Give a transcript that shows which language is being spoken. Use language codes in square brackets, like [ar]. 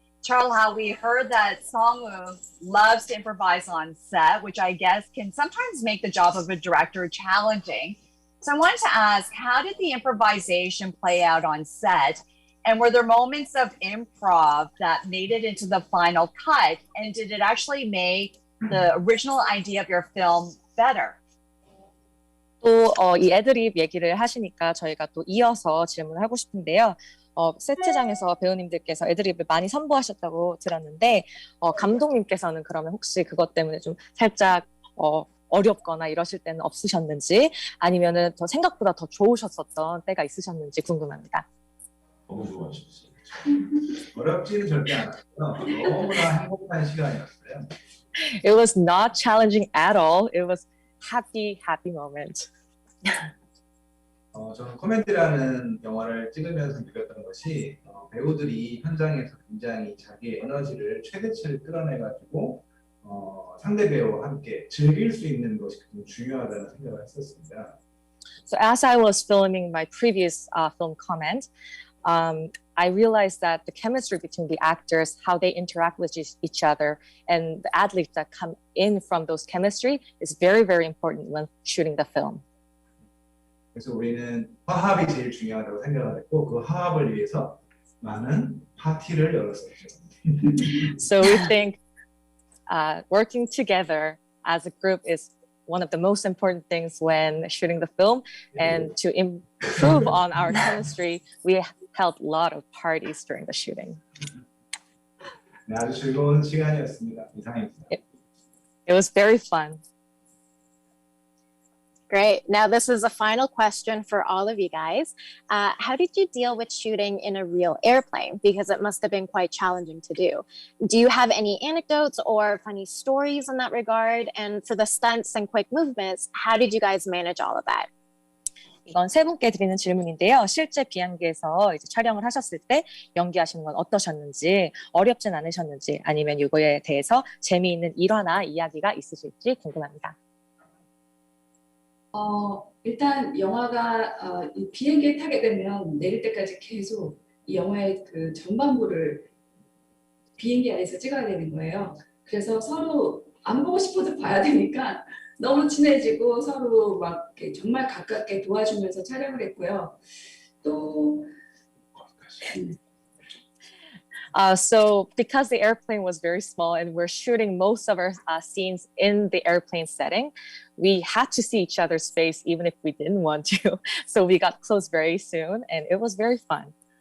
[en] Charles, how we heard that Song-woo loves to improvise on set, which I guess can sometimes make the job of a director challenging. So I wanted to ask, how did the improvisation play out on set? And were there moments of improv that made it into the final cut? And did it actually make the original idea of your film better? [ko] 또 이 애드립 얘기를 하시니까 저희가 또 이어서 질문을 하고 싶은데요. 세트장에서 배우님들께서 애드립을 많이 선보하셨다고 들었는데 감독님께서는 그러면 혹시 그것 때문에 좀 살짝 어렵거나 이러실 때는 없으셨는지 아니면은 더 생각보다 더 좋으셨었던 때가 있으셨는지 궁금합니다. 너무 좋아하셨어요. 어렵지는 절대 않았고요. 너무나 행복한 시간이었어요. [en] It was not challenging at all. It was happy moment. [ko] 저는 코멘트라는 영화를 찍으면서 느꼈던 것이 배우들이 현장에서 굉장히 자기의 에너지를 최대치를 끌어내가지고 상대 배우와 함께 즐길 수 있는 것이 굉장히 중요하다는 생각을 했었습니다. [en] So as I was filming my previous film comment, I realized that the chemistry between the actors, how they interact with each other, and the ad-libs that come in from those chemistry is very, very important when shooting the film. [ko] 그래서 우리는 화합이 제일 중요하다고 생각을 했고 그 화합을 위해서 많은 파티를 열었었죠. [en] So we think working together as a group is one of the most important things when shooting the film. And to improve on our chemistry, we held a lot of parties during the shooting. [ko] 네, 아주 즐거운 시간이었습니다. 이상입니다. [en] It was very fun. Great. Now, this is a final question for all of you guys. How did you deal with shooting in a real airplane? Because it must have been quite challenging to do. Do you have any anecdotes or funny stories in that regard? And for the stunts and quick movements, how did you guys manage all of that? [ko] 이건 세 분께 드리는 질문인데요. 실제 비행기에서 이제 촬영을 하셨을 때 연기하시는 건 어떠셨는지, 어렵진 않으셨는지, 아니면 이거에 대해서 재미있는 일화나 이야기가 있으실지 궁금합니다. 일단 영화가 이 비행기에 타게 되면 내릴 때까지 계속 이 영화의 그 전반부를 비행기 안에서 찍어야 되는 거예요. 그래서 서로 안 보고 싶어도 봐야 되니까 너무 친해지고 서로 막 이렇게 정말 가깝게 도와주면서 촬영을 했고요. 또 [en] So because the airplane was very small and we're shooting most of our scenes in the airplane setting, we had to see each other's face even if we didn't want to. So we got close very soon and it was very fun.